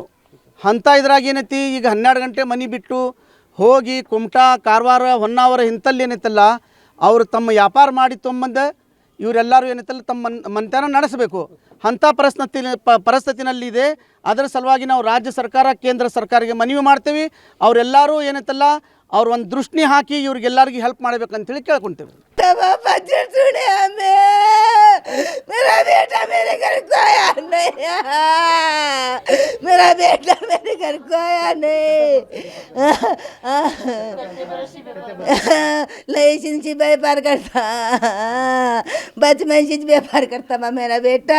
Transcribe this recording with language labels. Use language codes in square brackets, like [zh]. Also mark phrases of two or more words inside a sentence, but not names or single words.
[kn] ಅಂಥ ಇದ್ರಾಗ ಏನೈತಿ, ಈಗ 12 ಗಂಟೆ ಮನೆ ಬಿಟ್ಟು ಹೋಗಿ ಕುಮಟಾ, ಕಾರವಾರ, ಹೊನ್ನಾವರ ಇಂಥಲ್ಲಿ ಏನೈತಲ್ಲ ಅವರು ತಮ್ಮ ವ್ಯಾಪಾರ ಮಾಡಿ ತೊಂಬಂದು ಇವರೆಲ್ಲರೂ ಏನೈತಲ್ಲ ತಮ್ಮ ಮನೆತನ ನಡೆಸಬೇಕು. ಅಂಥ ಪರಿಸ್ಥಿತಿನಲ್ಲಿದೆ. ಅದರ ಸಲುವಾಗಿ ನಾವು ರಾಜ್ಯ ಸರ್ಕಾರ ಕೇಂದ್ರ ಸರ್ಕಾರಕ್ಕೆ ಮನವಿ ಮಾಡ್ತೀವಿ. ಅವರೆಲ್ಲರೂ ಏನೈತಲ್ಲ ಅವ್ರು ಒಂದು ದೃಷ್ಟಿ ಹಾಕಿ ಇವ್ರಿಗೆಲ್ಲರಿಗೂ ಹೆಲ್ಪ್ ಮಾಡಬೇಕಂತೇಳಿ ಕೇಳ್ಕೊತೀವಿ. [hi] मेरा बेटा मेरे घर को आया नहीं, मेरा बेटा मेरे घर को आया नहीं. लहसुन से व्यापार करता, बचपन से व्यापार करता था मेरा बेटा.